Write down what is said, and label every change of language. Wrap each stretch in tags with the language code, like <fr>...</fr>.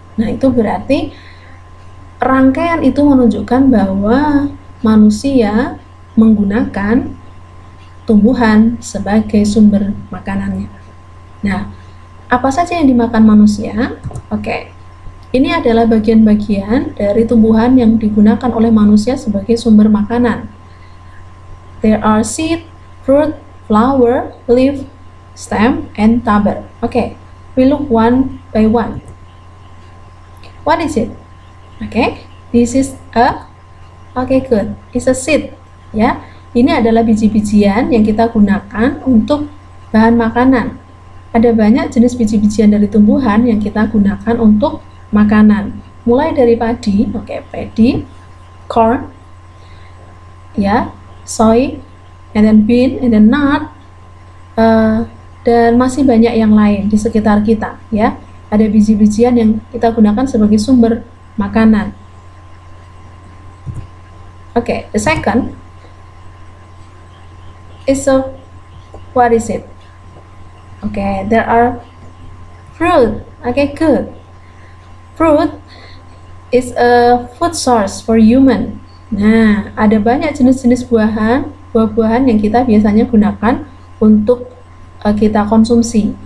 <id>Nah, itu berarti rangkaian itu menunjukkan bahwa manusia menggunakan tumbuhan sebagai sumber makanannya. Nah, apa saja yang dimakan manusia? Oke, ini adalah bagian-bagian dari tumbuhan yang digunakan oleh manusia sebagai sumber makanan.</id> <en>There are seed, fruit, flower, leaf, stem, and tuber. Okay, we look one by one. What is it? Okay, this is a, good, it's a seed.</en> <id>Ya, ini adalah biji-bijian yang kita gunakan untuk bahan makanan. Ada banyak jenis biji-bijian dari tumbuhan yang kita gunakan untuk makanan. Mulai dari padi, padi, corn, ya, soy,</id> <en>and then bean, and then nut,</en> <id>dan masih banyak yang lain di sekitar kita, ya. Ada biji-bijian yang kita gunakan sebagai sumber makanan.</id> <en>The second is what is it? There are fruit. Good. Fruit is a food source for human.</en> <id>Nah, ada banyak jenis-jenis buah-buahan yang kita biasanya gunakan untuk kita konsumsi.</id>